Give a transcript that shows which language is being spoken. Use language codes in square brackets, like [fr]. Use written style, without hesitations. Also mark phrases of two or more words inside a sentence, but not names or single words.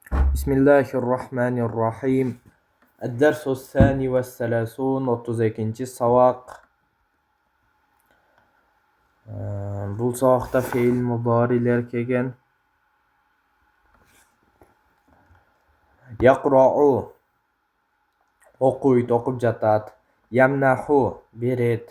[ar] بسم الله الرحمن الرحيم. الدرس الثاني والثلاثون 32 سباق. [kk] Бұл сабақта фейл мударилер келген. Яқрау оқиды, оқып жатады. Ямнаху берет.